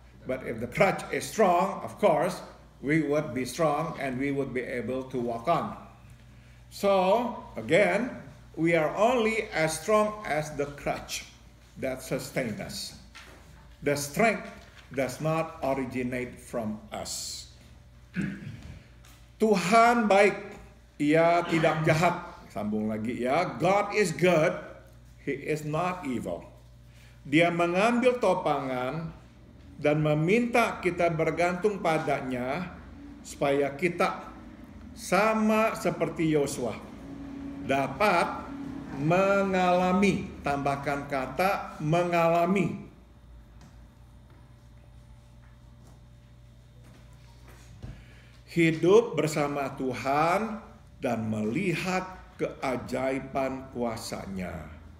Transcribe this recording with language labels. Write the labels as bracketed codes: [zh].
[en] But if the crutch is strong, of course, we would be strong and we would be able to walk on. So, again, we are only as strong as the crutch that sustains us. The strength does not originate from us. [id] Tuhan baik, Ia tidak jahat. Sambung lagi ya, [en] God is good, He is not evil. [id] Dia mengambil topangan dan meminta kita bergantung padanya supaya kita sama seperti Yosua dapat mengalami, tambahkan kata mengalami, hidup bersama Tuhan dan melihat keajaiban kuasa-Nya.